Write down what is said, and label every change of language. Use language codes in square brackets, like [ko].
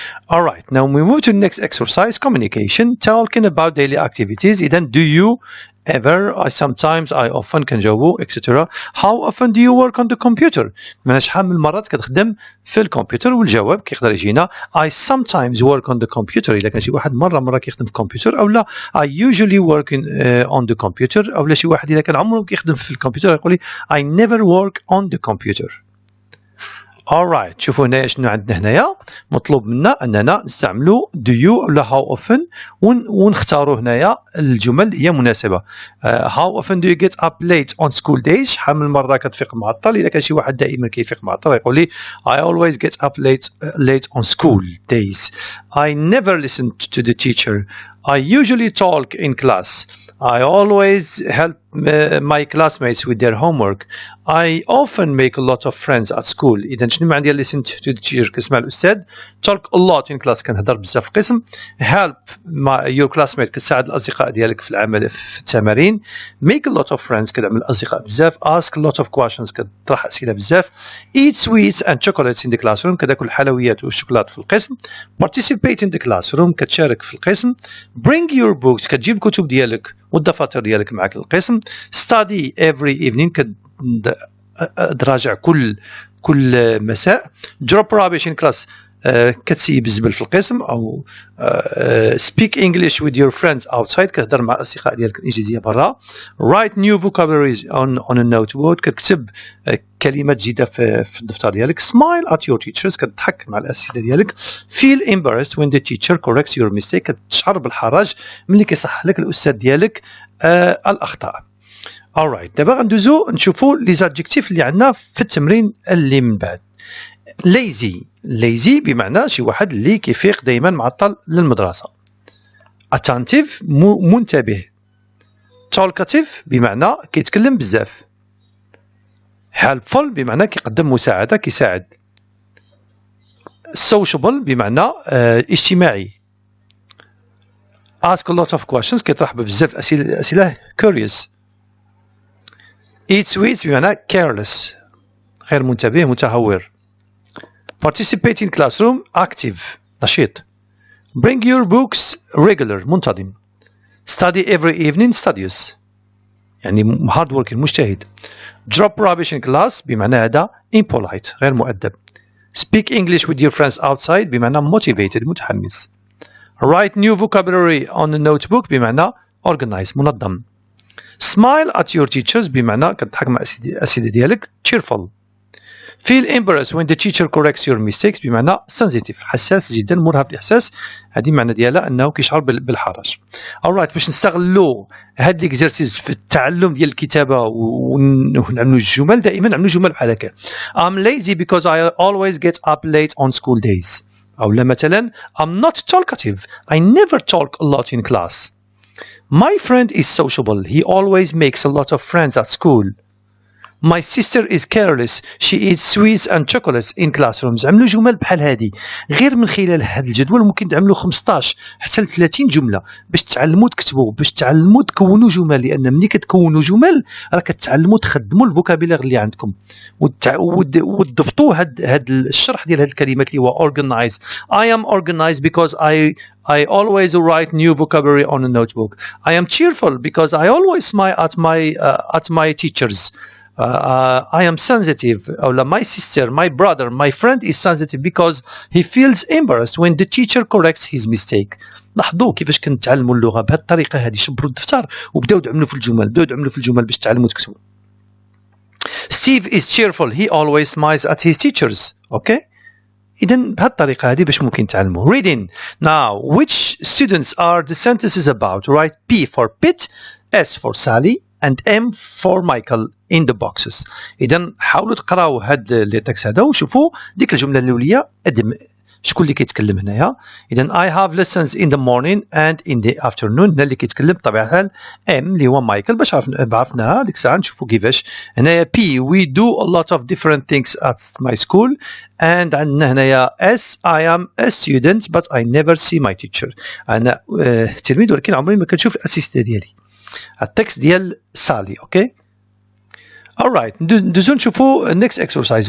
[en] Alright, now we move to the next exercise, communication, talking about daily activities. [ar] إذن [en] do you ever, sometimes, I often [ar] كنجاوبو [en] etc. How often do you work on the computer؟ [ar] من شحال من مرات كتخدم في الكمبيوتر، والجواب كيقدر يجينا [en] I sometimes work on the computer. [ar] إذا كان شي واحد مرة كيخدم في الكمبيوتر، أو لا [en] I usually work on the computer، [ar] أو لا شي واحد إذا كان عمره كيخدم في الكمبيوتر يقول لي [en] I never work on the computer. [ar] alright، شوفوا هنايا شنو عندنا هنايا. مطلوب منا أننا نستعملوا [en] do you [ar] ولا [en] how often [ar] ونختاروا هنايا الجمل اللي هي مناسبة. [en] how often do you get up late on school days؟ [ar] شحال من مرة كتفيق معطل؟ إذا كان شي واحد دائما كيفيق معطل يقول لي [en] I always get up late on school days. I never listen to the teacher. I usually talk in class. I always help my classmates with their homework. I often make a lot of friends at school. [ar] إذا شنو معنى ديال [en] listen to the teacher؟ [ar] كتسمع الأستاذ. [en] Talk a lot in class، [ar] كنهضر بزاف في القسم. [en] Help your classmate، [ar] كتساعد الأصدقاء ديالك في العمل في التمارين. [en] Make a lot of friends، [ar] كتعمل الأصدقاء بزاف. [en] Ask a lot of questions، [ar] كتطرح أسئلة بزاف. [en] Eat sweets and chocolates in the classroom، [ar] كتاكل الحلويات والشوكولات في القسم. [en] Participate in the classroom، [ar] كتشارك في القسم. [en] Bring your books، [ar] كتجيب الكتب ديالك والدفاتر ديالك معك للقسم. [en] Study every evening، [ar] كتراجع كل مساء. [en] Drop rubbish in class، [ar] كتسيب الزبل في القسم. أو [en] speak English with your friends outside، [ar] كتهضر مع الأصدقاء ديالك الإنجليزية برا. [en] Write new vocabularies on a notebook، [ar] كتكتب كلمات جديدة في الدفتر ديالك. [en] Smile at your teachers، [ar] كتضحك مع الأساتذة ديالك. [en] Feel embarrassed when the teacher corrects your mistake، [ar] كتشعر بالحرج ملي كيصحح لك الأستاذ ديالك الأخطاء. alright، دابا غندوزو نشوفو لي زادجيكتيف اللي عندنا في التمرين اللي من بعد. lazy بمعنى شي واحد اللي كيفيق دائما معطل للمدرسة. attentive منتبه. talkative بمعنى كيتكلم بزاف. helpful بمعنى كيقدم مساعدة، كيساعد. sociable بمعنى اجتماعي. [en] ask a lot of questions، [ar] كيطرح بزاف أسئلة [en] curious. eat sweets [ar] بمعنى careless، غير منتبه، متهور. [en] participate in classroom active، نشيط. bring your books regular، منتظم. study every evening studious، يعني hard working، مجتهد. drop rubbish in class بمعنى هذا impolite، [ar] غير مؤدب. [en] speak English with your friends outside بمعنى motivated، متحمس. write new vocabulary on a notebook بمعنى organize، منظم. smile at your teachers [ar] بمعنى كتضحك مع الأساتذة ديالك [en] cheerful. feel embarrassed when the teacher corrects your mistakes بمعنى sensitive، [ar] حساس جدا، مرهف الإحساس. هذه معنى ديالها أنه كيشعر بالحرج. alright، باش نستغلوا هاد ليكزرسيس في التعلم ديال الكتابة ونعملوا الجمل، دائما نعملوا جمل بحال هكا. [en] I'm lazy because I always get up late on school days. [ar] أو لا مثلا [en] I'm not talkative. I never talk a lot in class. My friend is sociable. He always makes a lot of friends at school. My sister is careless. She eats sweets and chocolates in classrooms. [ar] عملوا جمل بحال هذه. غير من خلال هذا الجدول ممكن تعملوا 15 حتى ل 30 جملة باش تعلموا تكتبوا، باش تعلموا تكونوا جمل. لأن ملي كتكونوا جمل راه كتعلموا تخدموا الفوكابيلير اللي عندكم وتضبطوا هاد الشرح ديال هاد الكلمات اللي هو organize. [en] I am organized because I always write new vocabulary on a notebook. I am cheerful because I always smile at my teachers. I am sensitive. My sister, my brother, my friend is sensitive because he feels embarrassed when the teacher corrects his mistake. [ar] لاحظوا كيفاش كنتعلموا اللغة بهذه الطريقة هذه. شبروا الدفتر وبداو تعملوا في الجمل، باش تعلموا تكتبوا. [en] Steve is cheerful. He always smiles at his teachers. Okay? [ar] إذا بهذه الطريقة هذه باش ممكن تعلموا. [en] Reading. Now, which students are the sentences about? Write P for Pete, S for Sally, and M for Michael in the boxes. [ar] إذا حاولوا تقراو هاد لي تكست هذا وشوفوا ديك الجملة الأولية شكون اللي كيتكلم هنايا. [en] إذا I have lessons in the morning and in the afternoon. [ar] هنا اللي كيتكلم بطبيعة الحال M اللي هو مايكل. باش عرفناها ديك الساعة نشوفوا كيفاش. [en] هنايا P we do a lot of different things at my school. and [ar] عندنا هنايا [en] S I am a student but I never see my teacher. [ar] أنا تلميذ ولكن عمري ما كنشوف الأسيستة ديالي. التكست ديال سالي. اوكي [en] alright [ar] ندوزو نشوفوا [en] next exercise.